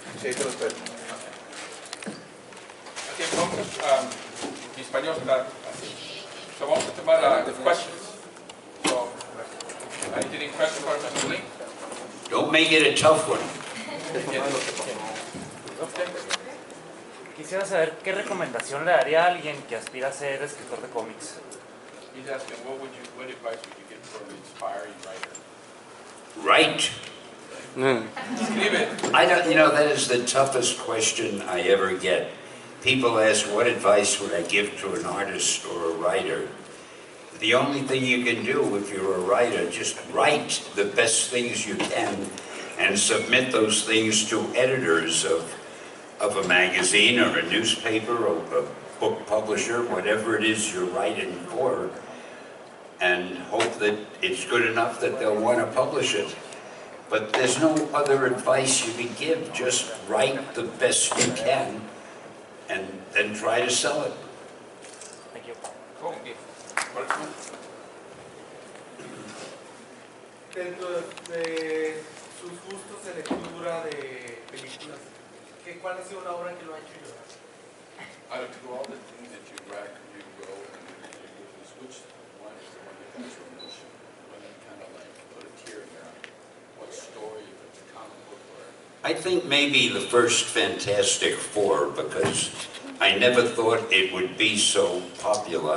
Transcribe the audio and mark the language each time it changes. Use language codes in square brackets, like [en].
[es] Okay, mi español está así. So vamos a tomar questions. [en] So, are you getting questions for Mr. Lee? Don't make it a tough one. [es] Quisiera saber qué recomendación le daría a alguien que aspira a ser escritor de cómics. [en] He's asking, what advice would you give for an inspiring writer? Right. [es] Escribe. [en] I don't, that is the toughest question I ever get. People ask, what advice would I give to an artist or a writer? The only thing you can do if you're a writer, just write the best things you can and submit those things to editors of a magazine or a newspaper or a book publisher, whatever it is you're writing for, and hope that it's good enough that they'll want to publish it. But there's no other advice you can give. Just write the best you can and then try to sell it. Thank you. Cool. [es] Dentro de sus gustos de lectura de películas, ¿cuál ha sido una obra que lo ha hecho llorar? [en] Out of all the things that you read, you go and which one is the one that has your emotion? One that kind of like put a tear in your eye? What story, if it's a comic book or? I think maybe the first Fantastic Four, because I never thought it would be so popular.